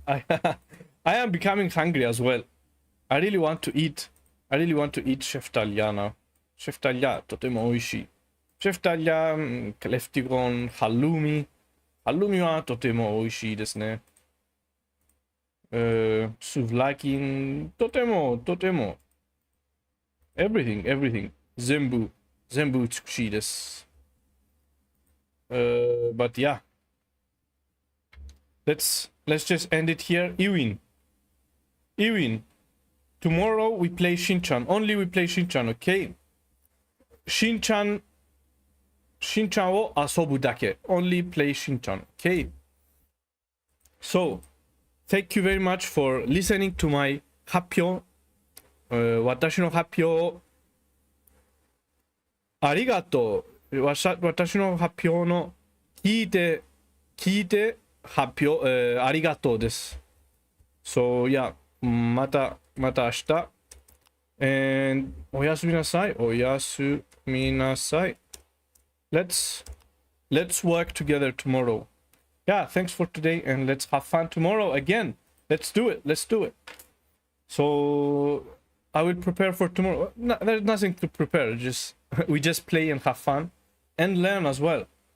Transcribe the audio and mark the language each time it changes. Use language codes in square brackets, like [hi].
[en] I am becoming hungry as well. I really want to eatシェフタリアnow. [ja] シェフタリアとても美味しい。シェフタリア、クレフティゴン、ハルミはとても美味しいですね。スーブラキン、とても、 [en] everything、 [ja] 全部美しいです。 [en] But yeah, let's just end it here. Ewin, tomorrow we play Shinchan. Only we play Shinchan, okay? [ja] Shinchan を遊ぶだけ。 [en] Only play Shinchan, okay? So, thank you very much for listening to my 発表。 [ja] 私の発表ありがとう。私の発表の聞いて発表、ありがとうです。 [en] So, yeah, [ja] また明日。 [en] And [ja] おやすみなさい。おやすみなさい。 [en] Let's work together tomorrow. Yeah, thanks for today and let's have fun tomorrow again. Let's do it. Let's do it. So I will prepare for tomorrow. No, there's nothing to prepare. Just we just play and have fun and learn as well.